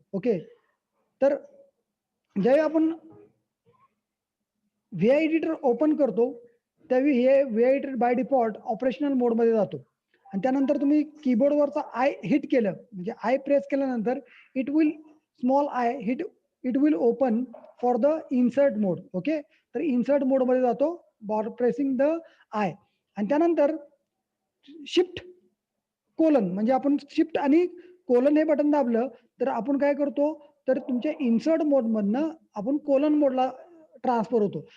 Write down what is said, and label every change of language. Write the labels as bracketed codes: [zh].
[mr] Okay, तर ज्यावेळी आपण VI एडिटर ओपन करतो त्यावेळी हे VI editor by default operational मोड मध्ये जातो, आणि त्यानंतर तुम्ही कीबोर्डवरचा I हिट केलं, म्हणजे I प्रेस केल्यानंतर [en] It will small I hit it will open for the insert mode. [mr] Okay, तर इन्सर्ट मोड मध्ये जातो [en] Pressing the I. [mr] आणि त्यानंतर शिफ्ट कोलन, म्हणजे आपण शिफ्ट आणि कोलन हे बटन दाबलं तर आपण काय करतो, तर तुमच्या इन्सर्ट मोड मधनं आपण कोलन मोडला ट्रान्सफर होतो.